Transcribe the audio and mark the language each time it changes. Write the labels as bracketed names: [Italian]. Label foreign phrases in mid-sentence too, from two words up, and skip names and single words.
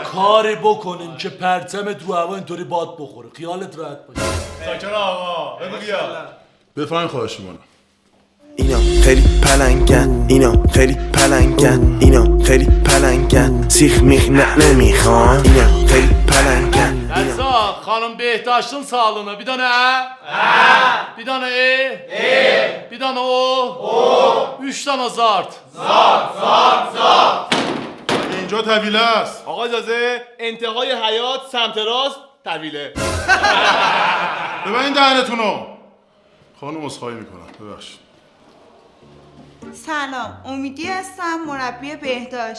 [Persian] کاری بکنین که پرچمت رو هوا اینطوری باد بخوره، خیالت راحت باشه. ساکن آقا بگو بیا. بفرمایید خواهش می‌کنم. اینا خیلی پلنگن، اینا خیلی پلنگن، اینا خیلی پلنگن، سیخ میخ نمیخوان، اینا خیلی پلنگن. [Azerbaijani] Rəza, xanım Behdashın sağlığına bir dənə bir dənə bir dənə o 3 dənə zart. [Persian] اینجا طویله است. آقا اجازه انتهای حیات سمت راست طویله. ببین دهنتونو. خانم عذرخواهی میکنم ببخشید. سلام، امیدی هستم، مربی بهداشت.